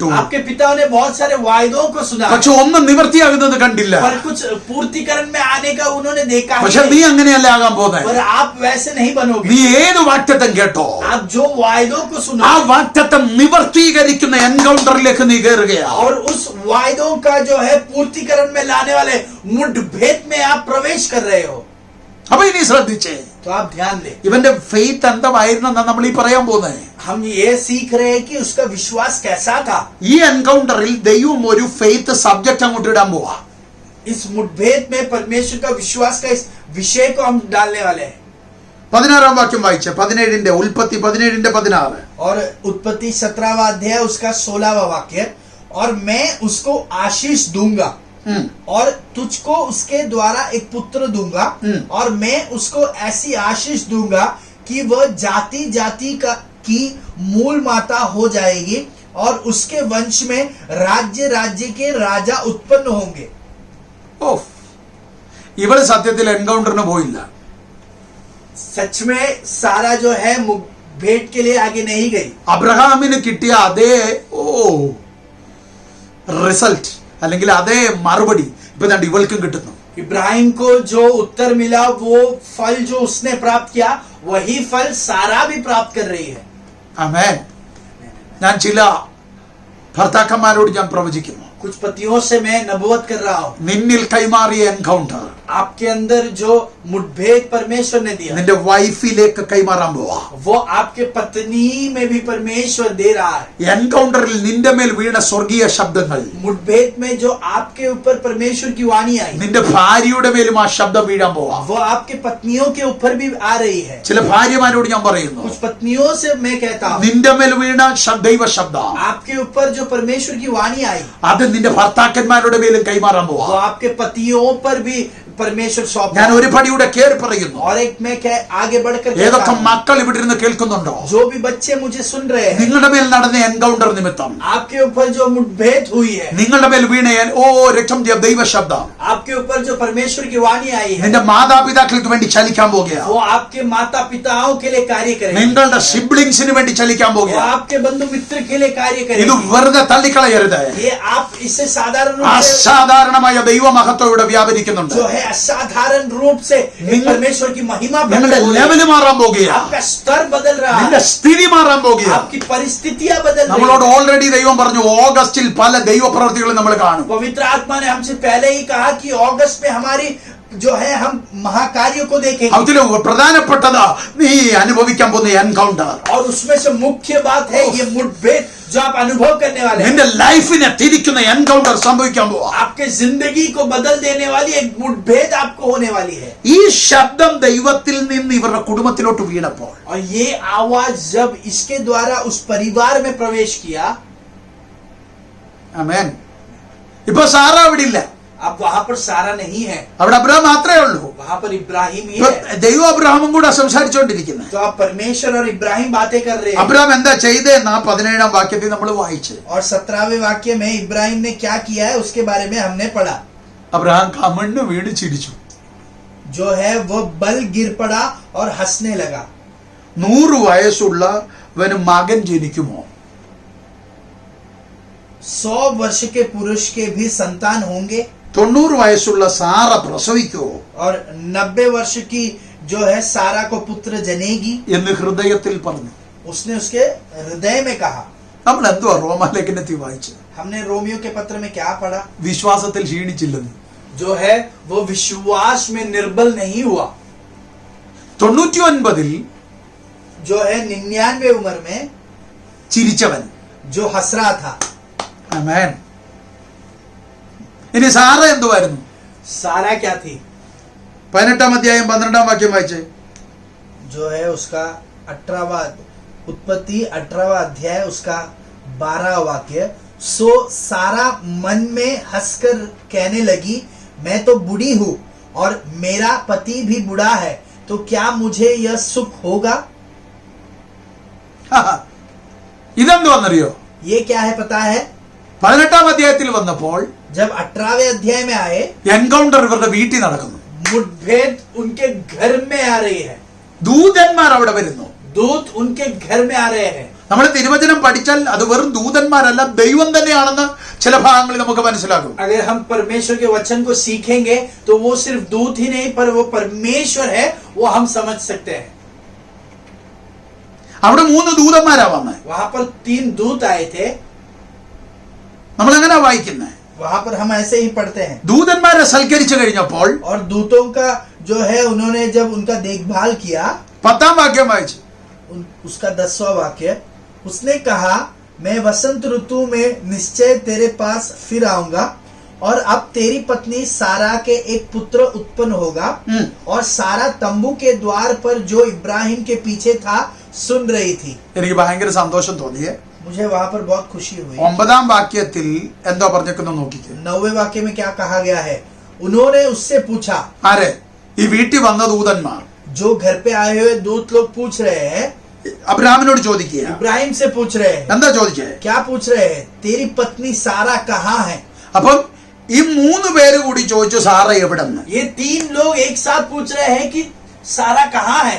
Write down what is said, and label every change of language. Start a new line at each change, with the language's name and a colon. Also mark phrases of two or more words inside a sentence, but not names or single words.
Hindi: आपके पिताओं ने बहुत सारे वायदों को सुना,
Malayalam: പക്ഷെ ഒന്നും നിവർത്തിയാകുന്നത് കണ്ടില്ല.
Hindi: पर कुछ पूर्तिकरण में आने का उन्होंने देखा ही
Malayalam: പക്ഷെ
Hindi: नहीं।
Malayalam: നീ അങ്ങനെയല്ല ആകാൻ പോകുന്നത്.
Hindi: पर आप वैसे नहीं बनोगे।
Malayalam: നീ ഏത് വാഗ്ദത്തം കേട്ടോ,
Hindi: आप जो वायदों को सुनो
Malayalam: ആ വാഗ്ദത്തം നിവർത്തീകരിക്കുന്ന എൻകൗണ്ടറിലേക്ക് നീ കയറുകയാ.
Hindi: और उस वायदों का जो है पूर्तिकरण में लाने वाले मुठभेड़ में आप प्रवेश कर रहे हो।
Malayalam: അപ്പൊ ഇനി ശ്രദ്ധിച്ചേ,
Hindi: तो आप ध्यान दें,
Malayalam: ഇവന്റെ ഫെയ്ത്ത് എന്തായിരുന്നെന്നാ നമ്മൾ ഈ പറയാൻ പോകുന്നത്.
Hindi: हम ये सीख रहे हैं कि उसका विश्वास कैसा था।
Malayalam: ഈ എൻകൗണ്ടറിൽ ദൈവം ഒരു
English: faith subject
Malayalam: അങ്ങോട്ട് ഇടാൻ പോവാ.
Hindi: इस मुठभेड़ में परमेश्वर का विश्वास का इस विषय को हम डालने वाले हैं।
Malayalam: 16 വാക്യം വായിച്ചേ, 17 ഉൽപ്പത്തി 17:16.
Hindi: और उत्पत्ति 17वां अध्याय उसका 16वां वाक्य, और मैं उसको आशीष दूंगा और तुझको उसके द्वारा एक पुत्र दूंगा, और मैं उसको ऐसी आशीष दूंगा कि वह जाति जाति की मूल माता हो जाएगी, और उसके वंश में राज्य राज्य के राजा उत्पन्न होंगे।
Malayalam: ഇവള് സത്യത്തിൽ എൻകൗണ്ടറിന് പോയില്ല.
Hindi: सच में सारा जो है मुठभेड़ के लिए आगे नहीं गई।
Malayalam: അബ്രഹാമിന് കിട്ടിയ അതേ റിസൾട്ട് അല്ലെങ്കിൽ അതേ മറുപടി ഇപ്പൊ ദാ ഇവൾക്കും കിട്ടുന്നു.
Hindi: इब्राहिम को जो उत्तर मिला, वो फल जो उसने प्राप्त किया, वही फल सारा भी प्राप्त कर रही है।
Malayalam: ആമേൻ. ഞാൻ ചില ഭർത്താക്കന്മാരോട് ഞാൻ പ്രവചിക്കുന്നു,
Hindi: कुछ पतियों से मैं नबूवत कर रहा हूं,
Malayalam: നിന്നിൽ കൈമാറിയ എൻകൗണ്ടർ
Hindi: आपके अंदर जो मुठभेड़ परमेश्वर ने दिया,
Malayalam: നിന്റെ വൈഫിലേക്ക് കൈമാറാൻ പോവാ.
Hindi: वो आपके पत्नी में भी परमेश्वर दे रहा है।
Malayalam: എൻകൗണ്ടറിൽ നിന്റെ മേൽ വീണ സ്വർഗീയ ശബ്ദങ്ങൾ
Hindi: मुठभेड़ में जो आपके ऊपर परमेश्वर की वाणी आई,
Malayalam: നിന്റെ ഭാര്യയുടെ മേലും ആ ശബ്ദം വീഴാൻ പോവാ.
Hindi: वो आपके पत्नियों के ऊपर भी आ रही है।
Malayalam: ചില ഭാര്യമാരോട് ഞാൻ പറയുന്നു,
Hindi: कुछ पत्नियों से मैं कहता हूं,
Malayalam: നിന്റെ മേൽ വീണ ദൈവ ശബ്ദം
Hindi: आपके ऊपर जो परमेश्वर की वाणी आई,
Malayalam: അത് നിന്റെ ഭർത്താക്കന്മാരുടെ മേലും കൈമാറാൻ
Hindi: वो
Malayalam: പോവാ.
Hindi: आपके पतियों पर भी परमेश्वर सौंप।
Malayalam: ഞാൻ ഒരു പടിയുടെ കേറി പറയുന്നു,
Hindi: और एक मैं आगे बढ़कर
Malayalam: ഏതൊക്കെ മക്കൾ ഇവിടെ ഇരുന്ന് കേൾക്കുന്നുണ്ടോ,
Hindi: जो भी बच्चे मुझे सुन रहे हैं,
Malayalam: നിങ്ങളുടെ മേൽ നടന്ന എൻകൗണ്ടർ നിമിത്തം
Hindi: आपके ऊपर जो मुठभेड़ हुई है,
Malayalam: നിങ്ങളുടെ മേൽ വീണ രക്തം ദൈവ ശബ്ദം
Hindi: आपके ऊपर जो परमेश्वर की वाणी आई है,
Malayalam: നിന്റെ മാതാപിതാക്കൾക്ക് വേണ്ടി ചലിക്കാൻ പോകുക,
Hindi: वो आपके माता पिताओं के लिए कार्य करेगी,
Malayalam: നിങ്ങളുടെ സിബ്ലിങ്സിന് വേണ്ടി ചലിക്കാൻ
Hindi: वो
Malayalam: പോകുക.
Hindi: आपके बंधु मित्र के लिए कार्य
Malayalam: ഇത്
Hindi: करेगी।
Malayalam: വെറുതെ തള്ളിക്കളയരുത്.
Hindi: ये आप इससे साधारण रूप से,
Malayalam: അസാധാരണമായ ദൈവമഹത്വം ഇവിടെ വ്യാപരിക്കുന്നുണ്ട്.
Hindi: जो है असाधारण रूप से एक परमेश्वर की महिमा
Malayalam: നിങ്ങളുടെ
Hindi: प्रकट हो रही
Malayalam: ലെവല്
Hindi: है।
Malayalam: മാറാൻ പോകുക,
Hindi: आपका स्तर बदल रहा
Malayalam: നിന്റെ
Hindi: है,
Malayalam: സ്ഥിതി മാറാൻ പോകുക.
Hindi: आपकी परिस्थितियां बदल रही
Malayalam: നമ്മളോട്
Hindi: हैं।
Malayalam: ഓൾറെഡി ദൈവം പറഞ്ഞു, ഓഗസ്റ്റിൽ പല ദൈവപ്രവൃത്തികളും നമ്മൾ കാണും.
Hindi: पवित्र आत्मा ने हमसे पहले ही कहा कि अगस्त में हमारी जो है हम महाकार्यों को देखेंगे
Malayalam: അതിൽ പ്രധാനപ്പെട്ടത് നീ അനുഭവിക്കാൻ പോകുന്ന എൻകൗണ്ടർ.
Hindi: और उसमें से मुख्य बात है ये मुठभेड़ जो आप अनुभव करने वाले हैं.
Malayalam: നിന്റെ ലൈഫിനെ തിരിക്കുന്ന എൻകൗണ്ടർ സംഭവിക്കാൻ പോവാ.
Hindi: आपके जिंदगी को बदल देने वाली एक मुठभेड़ आपको होने वाली है.
Malayalam: ഈ ശബ്ദം ദൈവത്തിൽ നിന്ന് ഇവരുടെ കുടുംബത്തിലോട്ട് വീണപ്പോൾ,
Hindi: और ये आवाज जब इसके द्वारा उस परिवार में प्रवेश किया,
Malayalam: ആമേൻ. ഇപ്പൊ സാറ അവിടെ ഇല്ല,
Hindi: अब वहां पर सारा नहीं है,
Malayalam: അവിടെ അബ്രഹാം മാത്രമേ ഉള്ളൂ.
Hindi: वहां पर इब्राहिम ही
Malayalam: ഇപ്പൊ
Hindi: है.
Malayalam: ദൈവം അബ്രഹാമും കൂടെ സംസാരിച്ചുകൊണ്ടിരിക്കുന്നത്.
Hindi: तो आप परमेश्वर और इब्राहिम बातें कर रहे हैं.
Malayalam: അബ്രഹാം എന്താ ചെയ്തതെന്ന് 17-ാം വാക്യത്തിൽ നമ്മൾ വായിച്ചു.
Hindi: और 17वें वाक्य में इब्राहिम ने क्या किया है उसके बारे में हमने पढ़ा.
Malayalam: അബ്രഹാം കമണ്ണ് വീണ് ചിരിച്ചു.
Hindi: जो है वो बल गिर पड़ा और हंसने लगा.
Malayalam: 100 വയസ്സുള്ളവന് മകൻ ജനിക്കുമോ?
Hindi: 100 वर्ष के पुरुष के भी संतान होंगे?
Malayalam: 90 വയസ്സുള്ള സാറ പ്രസവിക്കുമോ
Hindi: और 90 वर्ष की जो है सारा को पुत्र जनेगी?
Malayalam: എന്ന് ഹൃദയത്തിൽ പറഞ്ഞു.
Hindi: उसने उसके हृदय में कहा.
Malayalam: നമ്മൾ എന്തുവാ റോമാലേഖനത്തിൽ വായിച്ചത്?
Hindi: हमने रोमियो के पत्र में क्या पढ़ा?
Malayalam: വിശ്വാസത്തിൽ ക്ഷീണിച്ചില്ലെന്ന്.
Hindi: जो है वो विश्वास में निर्बल नहीं हुआ.
Malayalam: 99-ൽ
Hindi: जो है 99 उम्र में
Malayalam: ചിരിച്ചവൻ.
Hindi: जो हंस रहा था.
Malayalam: ആമേൻ. ഇനി സാറ എന്തുവായിരുന്നു?
Hindi: सारा क्या थी?
Malayalam: 18-ാം അധ്യായം 12-ാം വാക്യം വായിച്ചേ.
Hindi: जो है उसका 18वां उत्पत्ति 18वां अध्याय उसका 12वां वाक्य. सो सारा मन में हंसकर कहने लगी, मैं तो बूढ़ी हूं और मेरा पति भी बूढ़ा है, तो क्या मुझे यह सुख होगा?
Malayalam: ഇതെന്തുവന്നറിയോ?
Hindi: ये क्या है पता है?
Malayalam: 18-ാം അധ്യായത്തിൽ വന്നപ്പോൾ
Hindi: जब 18वें अध्याय में आए,
Malayalam: എൻകൗണ്ടർ ഇവരുടെ വീട്ടിൽ നടക്കുന്നു.
Hindi: मुठभेड़ उनके घर में आ रही है.
Malayalam: ദൂതന്മാർ അവിടെ വരുന്നു.
Hindi: दूत उनके घर में आ रहे हैं.
Malayalam: നമ്മൾ തിരുവചനം പഠിച്ചാൽ അത് വെറും ദൂതന്മാരല്ല, ദൈവം തന്നെയാണെന്ന് ചില ഭാഗങ്ങളിൽ നമുക്ക് മനസ്സിലാകും.
Hindi: अगर हम परमेश्वर के वचन को सीखेंगे तो वो सिर्फ दूत ही नहीं पर वो परमेश्वर है, वो हम समझ सकते हैं.
Malayalam: അവിടെ 3 ദൂതന്മാരാ വന്നത്.
Hindi: वहां पर 3 दूत आए थे.
Malayalam: നമ്മൾ എങ്ങനെ वाയിക്കുന്നത്?
Hindi: वहां पर हम ऐसे ही पढ़ते हैं.
Malayalam: ദൂതന്മാരെ സൽക്കരിച്ചു കഴിഞ്ഞപ്പോൾ
Hindi: और दूतों का जो है उन्होंने जब उनका देखभाल किया,
Malayalam: 10-ാം വാക്യം വായിച്ചു.
Hindi: उसका 10वां वाक्य, उसने कहा, मैं वसंत ऋतु में निश्चय तेरे पास फिर आऊंगा और अब तेरी पत्नी सारा के एक पुत्र उत्पन्न होगा. और सारा तंबू के द्वार पर जो इब्राहिम के पीछे था सुन रही थी.
Malayalam: എനിക്ക് ഭയങ്കര സന്തോഷം തോന്നിയേ.
Hindi: मुझे वहां पर बहुत खुशी हुई.
Malayalam: 9-ാം വാക്യത്തിൽ എന്തോ പറഞ്ഞേക്കുന്നു നോക്കിക്കേ.
Hindi: 9वें वाक्य में क्या कहा गया है? उन्होंने उससे पूछा.
Malayalam: ആരെ? ഈ വീട്ടിൽ വന്ന ദൂതന്മാർ
Hindi: जो घर पे आए हुए दूत लोग पूछ रहे हैं,
Malayalam: അബ്രഹാമിനോട് ചോദിക്കുക.
Hindi: इब्राहिम से पूछ रहे हैं.
Malayalam: എന്താ ചോദിച്ചേ?
Hindi: क्या पूछ रहे हैं? तेरी पत्नी सारा कहाँ है?
Malayalam: അപ്പം ഈ 3 പേര് കൂടി ചോദിച്ചു സാറ എവിടെന്ന്.
Hindi: ये 3 लोग एक साथ पूछ रहे हैं कि सारा कहाँ है?